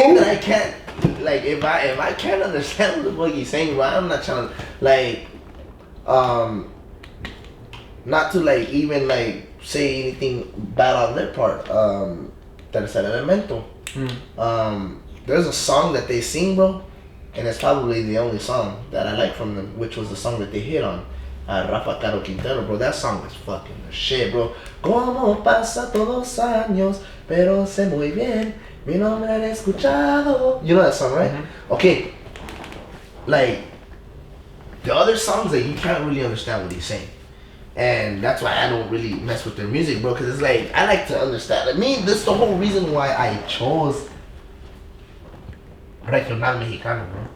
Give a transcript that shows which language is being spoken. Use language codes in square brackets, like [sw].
[en] thing that I can't, like, if I can't understand what the fuck he's saying, but I'm not trying to, like, not to like even like say anything bad on their part. Tercer Elemento. There's a song that they sing, bro, and it's probably the only song that I like from them, which was the song that they hit on. Rafa Caro Quintero, bro. That song is fucking the shit, bro. [es] Como pasa todos años, pero sé muy bien, mi nombre han escuchado. [en] You know that song, right? Okay. Like, the other songs that you can't really understand what he's saying. And that's why I don't really mess with their music, bro, because it's like, I like to understand. I mean, this is the whole reason why I chose Regional Mexicano, bro.